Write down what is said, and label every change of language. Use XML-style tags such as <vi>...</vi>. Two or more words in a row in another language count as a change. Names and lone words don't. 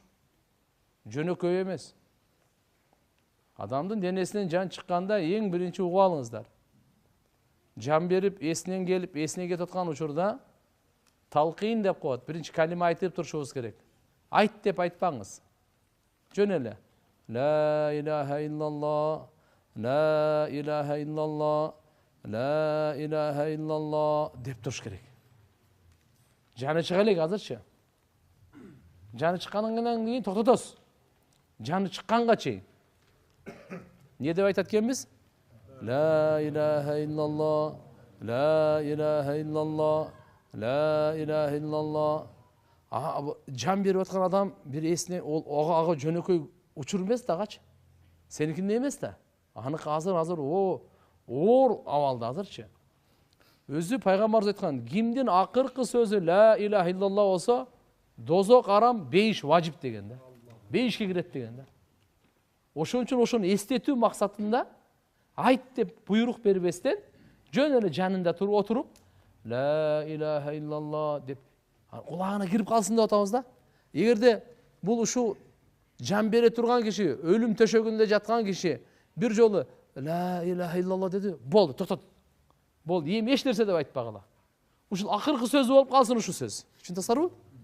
<ky>Жөнөкөй эмес. Адамдын денесинен жан чыкканда эң биринчи угуп алыңыздар. Жан берип, эсинен келип, эсине кетип аткан учурда талкыйн деп коет. Биринчи калима айтып турушубуз керек. Айт деп айтпаңыз. Жөн эле.</ky> <ar>لا إله إلا الله، لا إله إلا الله، لا إله إلا الله</ar> <ky>деп туруш керек. Жаны чыга элек азырчы. Жаны чыккандан кийин токтотосуз. Жаны чыкканга чейин. Не деп айтат экенбиз?</ky> <ar>لا إله إلا الله، لا إله إلا الله، لا إله إلا الله.</ar> <ky>Жан берип аткан адам бир эсине ага жөнөкөй учур эмес да агачы. Сеникинде эмес да. Аныкы азыр оор абалда азырчы. Өзү пайгамбарыбыз айткан, кимдин акыркы сөзү</ky> <ar>لا إله إلا الله</ar> <ky>болсо, дозок арам, бейиш важип деген да. Бейишке кирет деген да. Ошон үчүн ошону эстетүү максатында айт деп буйрук бербестен, жөн эле жанында отуруп,</ky> <ar>لا إله إلا الله</ar> <ky>деп кулагына кирип калсын деп атабыз да. Эгерде бул ушул жан бере турган киши, өлүм төшөгүндө жаткан киши бир жолу</ky> <ar>لا إله إلا الله</ar> <ky>деди, болду, токтот. Болду, эми эч нерсе деп айтпагыла. Ушул акыркы сөзү болуп калсын ушул сөз. Түшүнүп атасыздарбы?</ky>